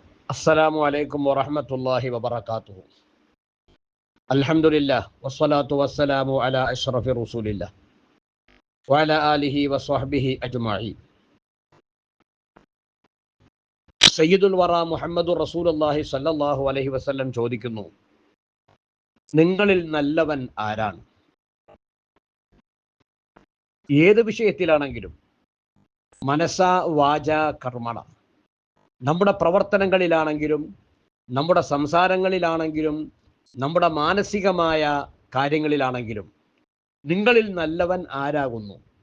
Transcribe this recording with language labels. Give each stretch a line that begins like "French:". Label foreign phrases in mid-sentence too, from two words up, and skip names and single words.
Arabic: السلام عليكم ورحمة الله وبركاته. الحمد لله والصلاة والسلام على أشرف رسول الله وعلى آله وصحبه أجمعين. سيد الورى محمد رسول الله صلى الله عليه وسلم
Malayalam: ചോദിക്കുന്നു, നിങ്ങളിൽ നല്ലവൻ ആരാണ്? ഏത് വിഷയത്തിലാണെങ്കിലും
Sanskrit: मनसा वाचा कर्मणा,
Malayalam: നമ്മുടെ പ്രവർത്തനങ്ങളിലാണെങ്കിലും നമ്മുടെ സംസാരങ്ങളിലാണെങ്കിലും നമ്മുടെ മാനസികമായ കാര്യങ്ങളിലാണെങ്കിലും നിങ്ങളിൽ നല്ലവൻ ആരാകുന്നു?